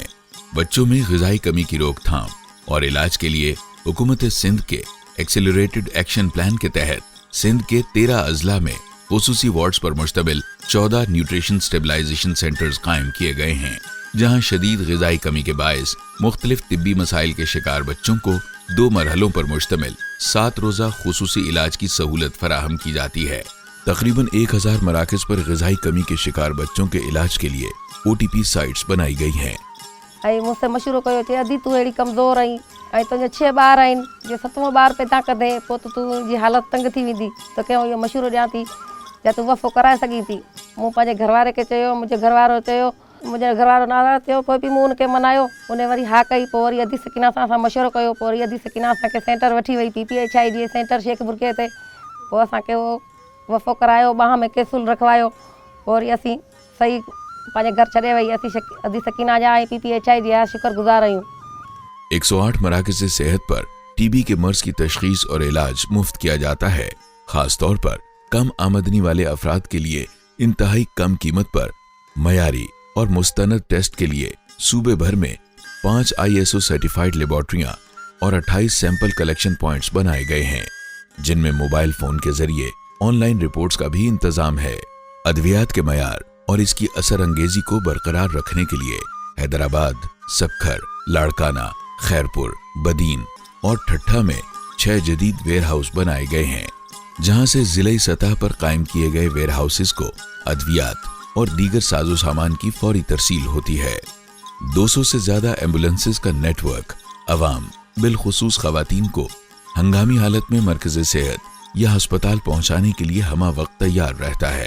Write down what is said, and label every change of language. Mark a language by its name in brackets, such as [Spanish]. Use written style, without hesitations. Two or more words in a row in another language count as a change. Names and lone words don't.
[Urdu] بچوں میں غذائی کمی کی روک تھام اور علاج کے لیے حکومت سندھ کے [English] accelerated action plan [Urdu] کے تحت سندھ کے 13 اضلاع میں خصوصی وارڈز پر مشتمل 14 [English] nutrition stabilization centers [Urdu] قائم کیے گئے ہیں، جہاں شدید غذائی کمی کے باعث مختلف طبی مسائل کے شکار بچوں کو 2 مرحلوں پر مشتمل 7 روزہ خصوصی علاج کی سہولت فراہم کی جاتی ہے. تقریباً 1000 مراکز پر غذائی کمی کے شکار بچوں کے علاج کے لیے [English] OTP sites [Urdu] بنائی گئی ہیں. [Sindhi] ऐं मूंखे मशवरो कयो, चई अदी तूं अहिड़ी कमज़ोर आहीं ऐं तुंहिंजा 6 ॿार आहिनि, जे 7वां ॿार पैदा कंदे पोइ त तुंहिंजी हालत तंग थी वेंदी, त कंहिं इहो मशवरो ॾियां थी या तूं वफ़ो कराए सघीं थी। मूं पंहिंजे घरवारे खे चयो, मुंहिंजो घरवारो चयो, मुंहिंजो घरवारो नाराज़ थियो, पोइ बि मूं हुनखे मनायो, उन वरी हा कई। पोइ वरी अदी सकीना सां असां मशवरो कयो, पोइ वरी अदी सकीना असांखे सेंटर वठी वई PPHI जी सेंटर शेखपुर ते। पोइ असांखे उहो वफ़ो करायो, बाह में कैसूल रखवायो, पोइ वरी असीं सही पंहिंजे घर छॾे वई। असीं अदी सकीना जा ऐं PPHI जी शुक्रगुज़ार आहियूं। [Urdu] 108 مراکز صحت پر TB کے مرض کی تشخیص اور علاج مفت کیا جاتا ہے. خاص طور پر کم آمدنی والے افراد کے لیے انتہائی کم قیمت پر معیاری اور مستند ٹیسٹ کے لیے صوبے بھر میں 5 [English] ISO certified laboratories [Urdu] اور 28 [English] sample collection points [Urdu] بنائے گئے ہیں، جن میں [English] mobile phone [Urdu] کے ذریعے [English] online reports [Urdu] کا بھی انتظام ہے. ادویات کے معیار اور اس کی اثر انگیزی کو برقرار رکھنے کے لیے حیدرآباد، سکھر, لاڑکانہ، خیرپور، بدین اور ٹھٹھہ میں 6 جدید [English] ware house [Urdu] بنائے گئے ہیں، جہاں سے ضلع سطح پر قائم کیے گئے [English] ware houses [Urdu] کو ادویات اور دیگر ساز و سامان کی فوری ترسیل ہوتی ہے. 200 سے زیادہ ایمبولینسز کا نیٹ ورک عوام بالخصوص خواتین کو ہنگامی حالت میں مرکز صحت یا اسپتال پہنچانے کے لیے ہمہ وقت تیار رہتا ہے.